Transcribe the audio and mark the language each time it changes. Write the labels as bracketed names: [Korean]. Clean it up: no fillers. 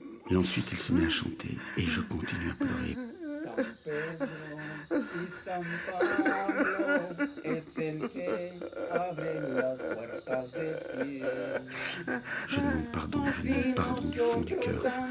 [French] Et ensuite, il se met à chanter et je continue à pleurer. [Spanish] San Pablo es el que abre las puertas del cielo. [French] Je demande pardon du fond du cœur.